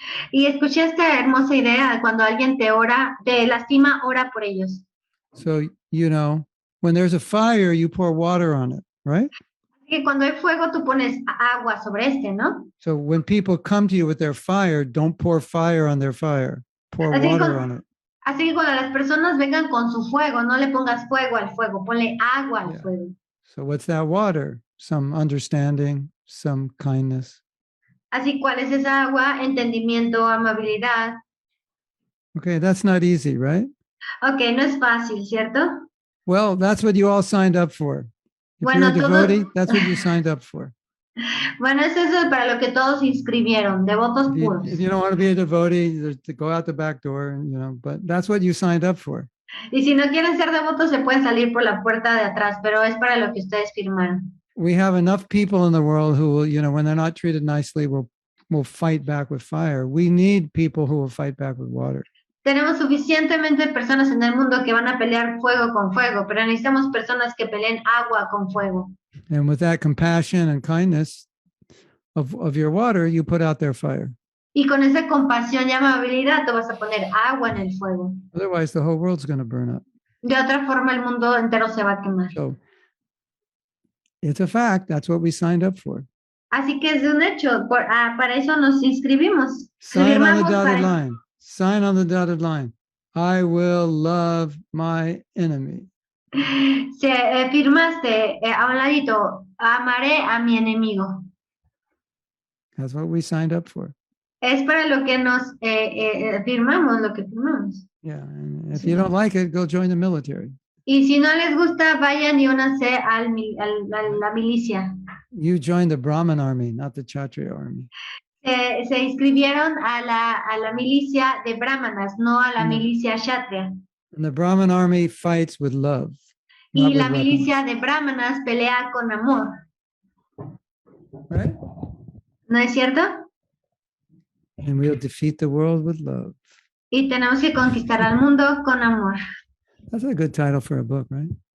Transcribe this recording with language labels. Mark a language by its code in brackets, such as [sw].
[es] Y escuché esta hermosa idea, cuando alguien te lastima, ora por ellos. [en] So, when there's a fire, you pour water on it, right? [es] Así que cuando hay fuego, tú pones agua sobre este, ¿no? [en] So when people come to you with their fire, don't pour fire on their fire. Pour water on it. [es] Así que cuando las personas vengan con su fuego, no le pongas fuego al fuego, ponle agua al fuego. [en] So what's that water? Some understanding, some kindness. [es] Así, ¿cuál es esa agua? Entendimiento, amabilidad. [en] Okay, that's not easy, right? [es] Okay, no es fácil, ¿cierto? [en] Well, that's what you all signed up for. If you're a devotee, that's what you signed up for. [es] Bueno, eso es para lo que todos inscribieron, devotos puros. [en] If you don't want to be a devotee, to go out the back door, but that's what you signed up for. [es] Y si no quieren ser devotos, se pueden salir por la puerta de atrás, pero es para lo que ustedes firmaron. [en] We have enough people in the world who will, when they're not treated nicely, will fight back with fire. We need people who will fight back with water. [es] Tenemos suficientemente personas en el mundo que van a pelear fuego con fuego, pero necesitamos personas que peleen agua con fuego. [en] And with that compassion and kindness of your water, you put out their fire. [es] Y con esa compasión y amabilidad, tú vas a poner agua en el fuego. [en] Otherwise, the whole world's going to burn up. [es] De otra forma, el mundo entero se va a quemar. [en] So, it's a fact. That's what we signed up for. [es] Así que es un hecho. Para eso nos inscribimos. [en] Sign on the dotted line. Sign on the dotted line. I will love my enemy. [es] Firmaste a un ladito, amaré a mi enemigo. [en] That's what we signed up for. [es] Es para lo que nos firmamos, lo que firmamos. [en] Yeah, and if you don't like it, go join the military. [es] Y si no les gusta, vayan y únanse a la milicia. [en] You join the Brahmin army, not the Kshatriya army. [es] Se inscribieron a la milicia de brahmanas, no a la milicia kshatriya. [en] And the Brahmin army fights with love. [es] Y [en] not [es] la [en] with [es] milicia [en] weapons. [es] de brahmanas pelea con amor. [en] Right? [es] ¿No es cierto? [en] And we'll defeat the world with love. [es] Y tenemos que conquistar al mundo con amor. [en] That's a good title for a book, right?